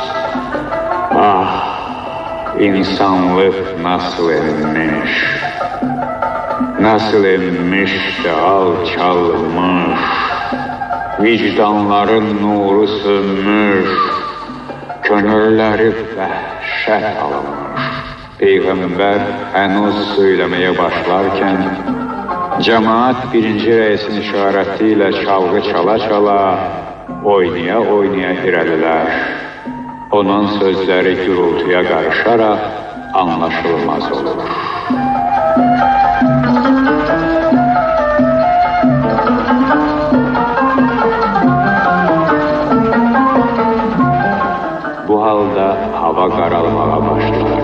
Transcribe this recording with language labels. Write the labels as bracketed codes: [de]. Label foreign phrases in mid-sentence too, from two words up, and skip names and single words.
[tr] Ah, insanlık nasıl inmiş, nasıl inmiş de alçalmış, vicdanların nuru sönmüş, könülleri vəhşət almış. Peygamber henüz söylemeye başlarken, cemaat birinci reisin işaretiyle çalgı çala çala, oynaya oynaya irəlilər. Onun sözleri gürültüye karışarak anlaşılmaz olur. [az] Bu halda hava qaralmağa başlar.